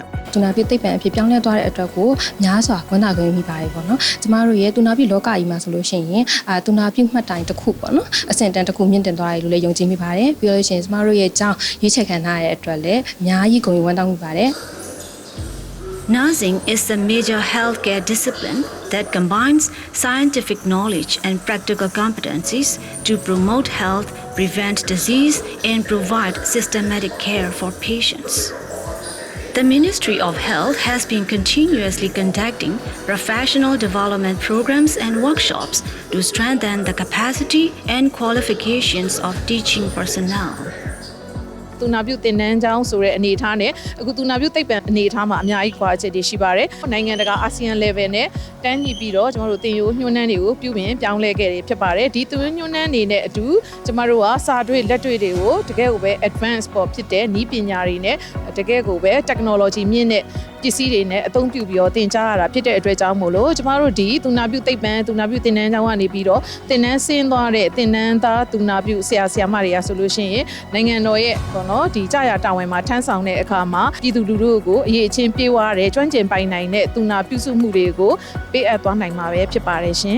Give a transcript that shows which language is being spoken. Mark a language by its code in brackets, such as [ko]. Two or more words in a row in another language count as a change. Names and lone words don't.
[my] သူနာပြုသိပ္ပံအဖြစ်ပြောင်းလဲသွားတဲ့အတွက်ကိုများစွာဝန်တာခွင့်မိပါတယ်ပေါ့နော်ကျမတို့ရဲ့သူနာပြုလောကကြီးမှာဆိုလို့ရှိရင်သူနာပြုမှတ်တိုင်တစ်ခုပေါ့နော်အဆင့်တန်းတစ်ခုမြင့်တင်သွားတယ်လို့လည်းယုံကြည်မိပါတယ်ပြီးလို့ရှိရင်ကျမတို့ရဲ့အကြောင်းရွေးချယ်ခံထားရတဲ့အတွက်လည်းအများကြီးဂုဏ်ယူဝမ်းတောင်းမိပါတယ် [en] Nursing is a major healthcare discipline that combines scientific knowledge and practical competencies to promote health, prevent disease, and provide systematic care for patients. The Ministry of Health has been continuously conducting professional development programs and workshops to strengthen the capacity and qualifications of teaching personnel. [my] သူနာပြုသင်တန်းကျောင်းဆိုတဲ့အနေအထားနဲ့အခုသူနာပြုသိပ္ပံအနေအထားမှာအများကြီးကွာချက်တွေရှိပါတယ်နိုင်ငံတကာအာဆီယံ level နဲ့တန်းညီပြီးတော့ကျမတို့သင်ရိုးညွှန်းနှန်းတွေကိုပြုပြင်ပြောင်း လဲခဲ့တယ်ဖြစ်ပါတယ်ဒီသင်ရိုးညွှန်းနှန်းတွေနဲ့အတူကျမတို့ကစာတွေ့လက်တွေ့တွေကိုတကယ်ကိုပဲ advance ပေါ်ဖြစ်တဲ့နည်းပညာတွေနဲ့တကယ်ကိုပဲ technology မြင့်တဲ့ပစ္စည်းတွေနဲ့အသုံးပြုပြီးတော့သင်ကြားရတာဖြစ်တဲ့အတွက်ကြောင့်မို့လို့ကျမတို့ဒီသူနာပြုသိပ္ပံသူနာပြုသင်တန်းကျောင်းကနေပြီးတော့သင်တန်းဆင်းသွားတဲ့သင်တန်းသားသူနာပြုဆရာဆရာမတွေကဆိုလို့ရှိရင်နိုင်ငံတော်ရဲ့ပေါ့နော်ဒီကြာရတာဝန်မှာထမ်းဆောင်တဲ့အခါမှာပြည်သူလူထုကိုအရေးချင်းပြေးဝရတဲ့ကျွမ်းကျင်ပိုင်နိုင်တဲ့သူနာပြုစုမှုတွေကိုပေးအပ်သွားနိုင်မှာပဲဖြစ်ပါတယ်ရှင်